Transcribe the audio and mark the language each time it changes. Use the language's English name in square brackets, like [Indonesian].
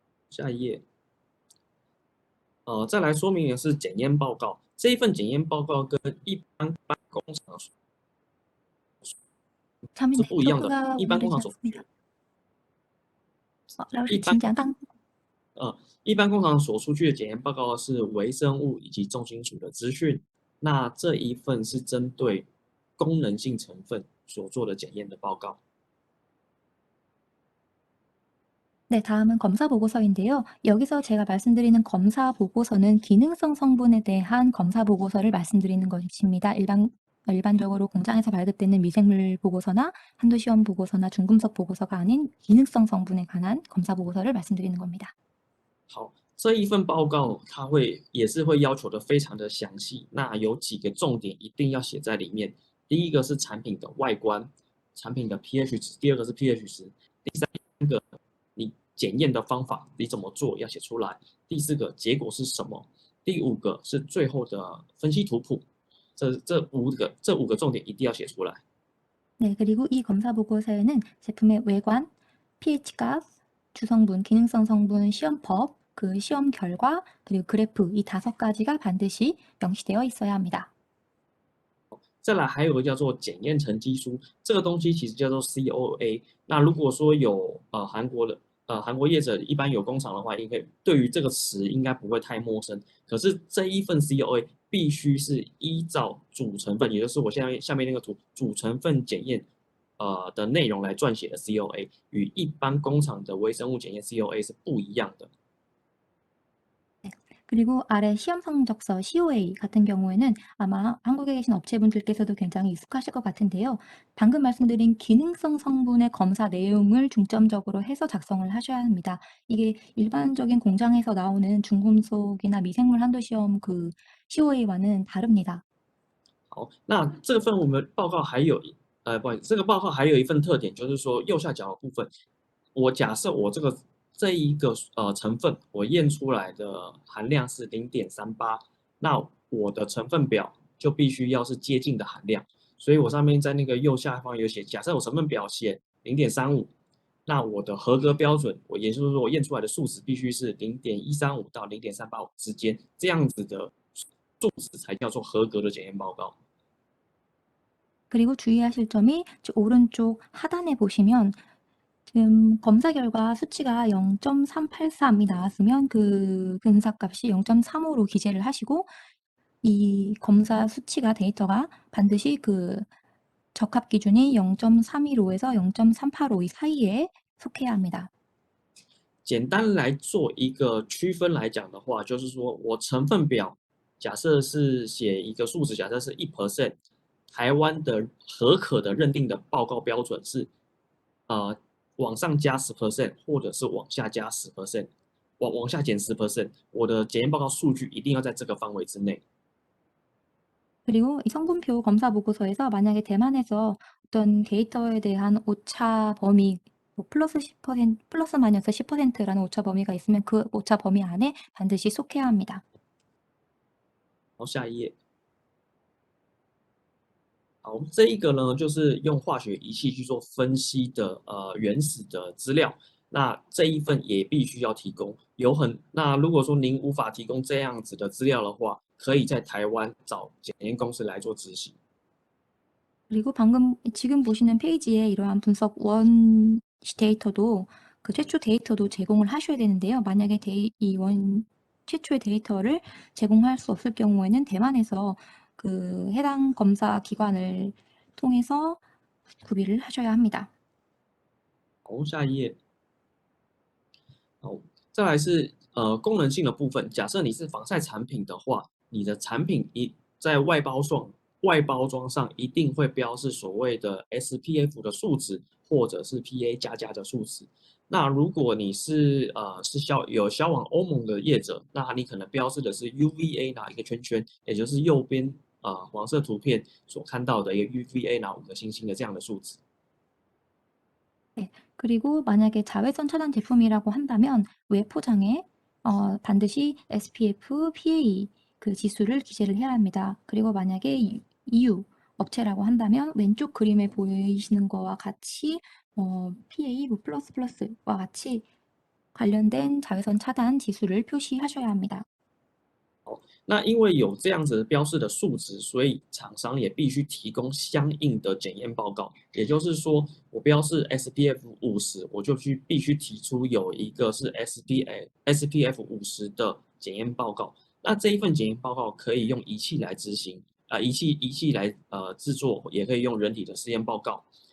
[Chinese] 下一页，再来说明的是检验报告。这一份检验报告跟一般工厂是 참인 不一样的。 네트워크가 一般工 오늘되지 厂所 않습니다. 라오스 一般 진짜 一般工厂所出具的检验报告是微生物以及重金属的资讯。那这一份是针对功能性成分所做的检验的报告。 [Korean] 네, 다음은 검사 보고서인데요. 여기서 제가 말씀드리는 검사 보고서는 기능성 성분에 대한 검사 보고서를 말씀드리는 것입니다. 일반적으로 공장에서 발급되는 미생물 보고서나 한도 시험 보고서나 중금속 보고서가 아닌 기능성 성분에 관한 검사 보고서를 말씀드리는 겁니다. [Chinese] 好，这一份报告它也是会要求的非常的详细。那有几个重点一定要写在里面。第一个是产品的外观，产品的 pH 值；第二个是 pH 值；第三个你检验的方法你怎么做要写出来；第四个结果是什么；第5个是最后的分析图谱。这五个重点一定要写出来。 [Korean] 네, 그리고 이 검사 보고서에는 제품의 외관, pH값, 주성분, 기능성 성분, 시험법, 그 시험 결과, 그리고 그래프 이 5가지가 반드시 명시되어 있어야 합니다. [Chinese] 再来还有个叫做检验成绩书，这个东西其实叫做 COA。那如果说有韩国业者一般有工厂的话，应该对于这个词应该不会太陌生。可是这一份 COA 必须是依照主成分，也就是我下面那个图主成分检验的内容来撰写的 COA， 与一般工厂的微生物检验 COA 是不一样的。 [Korean] 그리고 아래 시험 성적서 COA 같은 경우에는 아마 한국에 계신 업체분들께서도 굉장히 익숙하실 것 같은데요. 방금 말씀드린 기능성 성분의 검사 내용을 중점적으로 해서 작성을 하셔야 합니다. 이게 일반적인 공장에서 나오는 중금속이나 미생물 한도 시험 그 COA와는 다릅니다. [Chinese] 好，那这份我们报告还有不好意思，这个报告还有一份特点，就是说右下角的部分，假设我这一个成分我验出来的含量是 0.38， 那我的成分表就必须要是接近的含量。所以我上面在那个右下方有写，假设我成分表写 0.35， 那我的合格标准，也就是说我验出来的数值必须是 0.135 到 0.385 之间，这样子的数值才叫做合格的检验报告。 [Korean] 그리고 주의하실 점이 오른쪽 하단에 보시면 지금 검사 결과 수치가 0.383이 나왔으면 그 근사값이 0.35로 기재를 하시고 이 검사 수치가 데이터가 반드시 그 적합 기준이 0.315에서 0.385이 사이에 속해야 합니다. [Chinese] 简单来做一个区分来讲的话，就是说我成分表假设是写一个数值，假设是1%，台湾的合可的认定的报告标准是往上加10%，或者是往下加10%，往下减10%，我的检验报告数据一定要在这个范围之内。 [Korean] 그리고 이 성분표 검사 보고서에서 만약에 대만에서 어떤 데이터에 대한 오차 범위 뭐 플러스 10% 플러스 마이너스 10%라는 오차 범위가 있으면 그 오차 범위 안에 반드시 속해야 합니다. [Chinese] 好，下一页。好，这一个呢，就是用化学仪器去做分析的原始的资料。那这一份也必须要提供。那如果说您无法提供这样子的资料的话，可以在台湾找检验公司来做执行。 [Korean] 그리고 지금 보시는 페이지에 이러한 분석 원 데이터도 그 최초 데이터도 제공을 하셔야 되는데요. 만약에 최초의 데이터를 제공할 수 없을 경우에는 대만에서 그 해당 검사 기관을 통해서 구비를 하셔야 합니다. [Chinese] 好，下一页。好，再来是功能性的部分。假设你是防晒产品的话，你的产品在外包装上一定会标示所谓的 SPF 的数值，或者是 PA 加的数值。那如果你是有销往欧盟的业者，那你可能标示的是 UVA 哪一个圈圈，也就是右边黄色图片所看到的一个 UVA 哪5个星星的这样的数值。 [Korean] 네, 그리고 만약에 자외선 차단 제품이라고 한다면 외 포장에 반드시 SPF, PA 그 지수를 기재를 해야 합니다. 그리고 만약에 EU 업체라고 한다면 왼쪽 그림에 보이시는 거와 같이 PA 뭐 플러스와 같이 관련된 자외선 차단 지수를 표시하셔야 합니다. [Chinese] 那因为有这样子标示的数值，所以厂商也必须提供相应的检验报告。也就是说，我标示 SPF 50，我就必须提出有一个是 SPF 50的检验报告。那这一份检验报告可以用仪器来执行，仪器来制作，也可以用人体的试验报告。